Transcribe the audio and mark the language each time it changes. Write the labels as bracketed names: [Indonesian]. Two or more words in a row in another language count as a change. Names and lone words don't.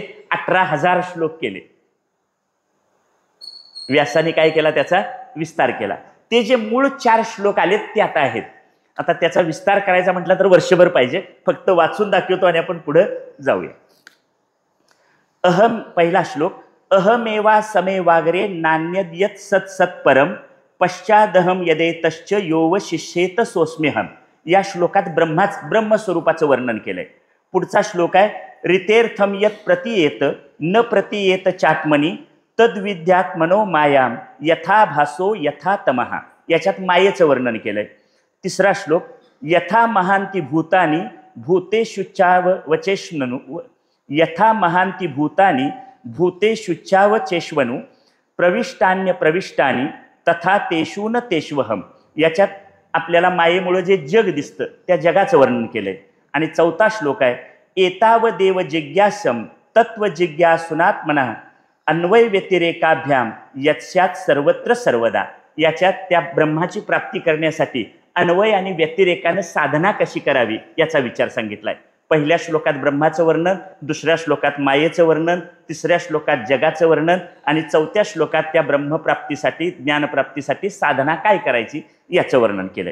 [Marathi] 18,000 श्लोक केले. व्यासाने काय केला? त्याचा विस्तार केला. ते जे मूळ 4 श्लोक आलेत ते आता आहेत. आता त्याचा विस्तार करायचा म्हटलं तर वर्षभर पाहिजे, फक्त वाचून दाखवतो आणि आपण पुढे जाऊया. अहम, पहिला श्लोक, [Sanskrit] अहमेवा समे वागरे नान्यद्यत सत् सत् परम पश्चादहम यदेतश्च योव शिष्येत सोस्म्यहम. [Marathi] या श्लोकात ब्रह्मस्वरूपाचं वर्णन केलंय. पुढचा श्लोक आहे [Sanskrit] रितेर्थम यत प्रतीयेत न प्रतीयेत चात्मनी तद्विद्यात मनो मायाम यथा भासो यथा तमहा. [Marathi] याच्यात मायेचं वर्णन केलंय. तिसरा श्लोक [Sanskrit] यथा महांती भूतानी भूतेषुच्चावचेष्वनु यथा महांती भूतानी भूतेषुच्चावचेष्वनु प्रविष्टान्य प्रविष्टानी तथा तेषु न तेष्वहम. [Marathi] याच्यात आपल्याला मायेमुळे जे जग दिसतं त्या जगाचं वर्णन केलंय. आणि चौथा श्लोक आहे [Sanskrit] एताव देव जिज्ञासम तत्व जिज्ञासुनात्मना अन्वय व्यतिरेकाभ्याम यत्स्यात सर्वत्र सर्वदा. [Marathi] याच्यात त्या ब्रह्माची प्राप्ती करण्यासाठी अन्वय आणि व्यतिरेकानं साधना कशी करावी याचा विचार सांगितलाय. पहिल्या श्लोकात ब्रह्माचं वर्णन, दुसऱ्या श्लोकात मायेचं वर्णन, तिसऱ्या श्लोकात जगाचं वर्णन आणि चौथ्या श्लोकात त्या ब्रह्मप्राप्तीसाठी, ज्ञानप्राप्तीसाठी साधना काय करायची याचं वर्णन केलंय.